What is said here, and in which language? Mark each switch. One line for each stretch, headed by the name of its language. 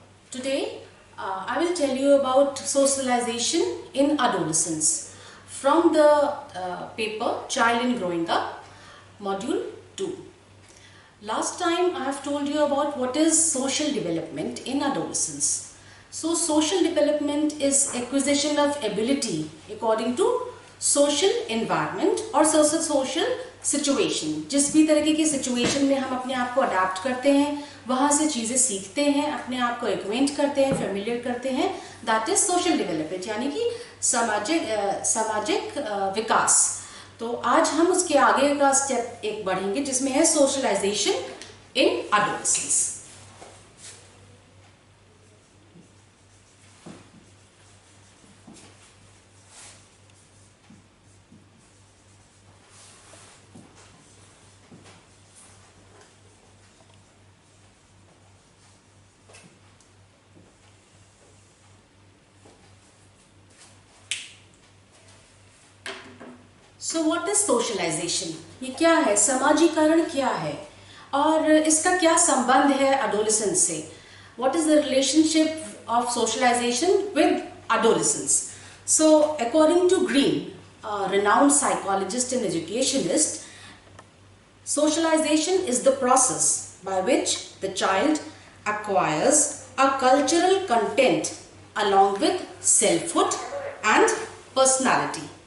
English: Today I will tell you about socialization in adolescence from the paper Child in Growing Up, Module 2. Last time I have told you about what is social development in adolescence. So social development is acquisition of ability according to social environment और social situation.
Hindi: जिस भी तरीके की situation में हम अपने आप को अडाप्ट करते हैं, वहाँ से चीज़ें सीखते हैं, अपने आप को एक्वेंट करते हैं, फेमिलियर करते हैं, दैट इज सोशल डेवलपमेंट, यानी कि सामाजिक विकास। तो आज हम उसके आगे का स्टेप एक बढ़ेंगे जिसमें है socialisation in adolescence. So what is socialisation? ये क्या है? समाजीकरण क्या है और इसका क्या संबंध है एडोलेसेंस से?
English: What is the relationship of socialization with adolescence? So according to Green, renowned psychologist and educationist, socialization is the process by which the child acquires a cultural content along with selfhood and personality.